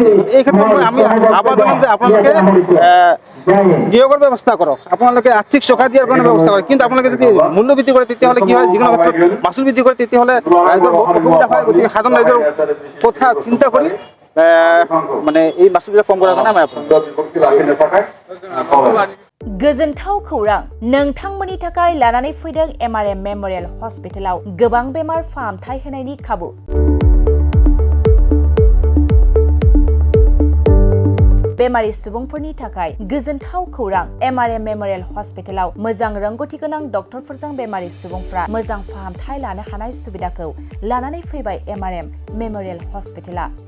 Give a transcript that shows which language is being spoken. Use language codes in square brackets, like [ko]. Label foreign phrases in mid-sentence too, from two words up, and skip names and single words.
[as] এই ক্ষেত্ৰত আমি আহ্বান জনাম যে আপোনালোকে নিয়োগৰ ব্যৱস্থা কৰক, আপোনালোকে আৰ্থিক সহায় দিয়াৰ কাৰণে ব্যৱস্থা কৰক। কিন্তু আপোনালোকে যদি মূল্য বৃদ্ধি কৰে তেতিয়াহ'লে কি হয়, যিকোনো ক্ষেত্ৰত মাচুল বৃদ্ধি কৰে তেতিয়াহ'লে ৰাইজৰ বহুত অসুবিধা হয়। গতিকে সাধাৰণ ৰাইজৰ কথা চিন্তা কৰি মানে এই মাচুলবিলাক কম কৰাৰ কাৰণে আমি [brx] गोजोनथाव खौरां नोंथांमोननि थाखाय लानानै फैदों MRM मेमोरियल हस्पिटालाव गोबां बेमार फाहामथाय होनायनि खाबु। बेमारि सुबुंफोरनि थाखाय गोजोनथाव खौरां MRM मेमोरियल हस्पिटालाव मोजां रोंगौथि गोनां डक्टरफोरजों बेमारि सुबुंफ्रा मोजां फाहामथाय लानो हानाय सुबिदाखौ लानानै फैबाय MRM मेमोरियल हस्पिटाला।